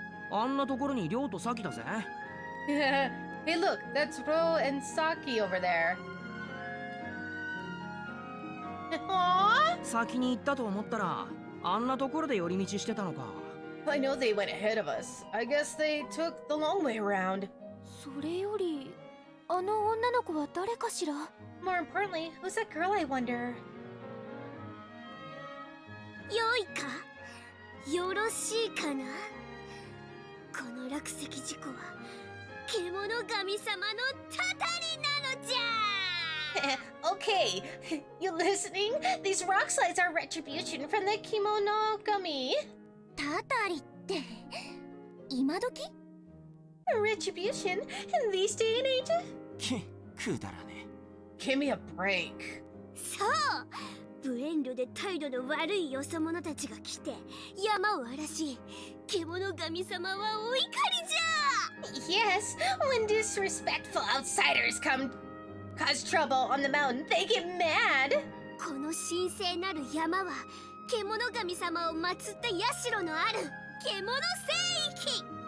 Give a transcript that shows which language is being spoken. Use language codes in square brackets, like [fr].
[ja] あんなところに亮とサキだぜ。 [en] Hey, look, that's Ro and Saki over there. Aww? [ja] 先に行ったと思ったら、あんなところで寄り道してたのか。 [en] I know they went ahead of us. I guess they took the long way around. [ja] それよりあの女の子は誰かしら？ [en] More importantly, who's that girl, I wonder? [ja] 良いか？よろしいかな？この落石事故は獣神様のたたりなのじゃ。 [en] Okay, you listening? These rock slides are retribution from the kimono gummy. [ja] たたりって今時？ [en] Retribution in these day and age? [ja] くだらね。 [en] Give me a break. [ja] そう無遠慮で態度の悪いよそ者たちが来て山を荒らし獣神様はお怒りじゃ。 [en] Yes, when disrespectful outsiders come cause trouble on the mountain, they get mad. [ja] この神聖なる山は獣神様を祀った社のある獣聖域。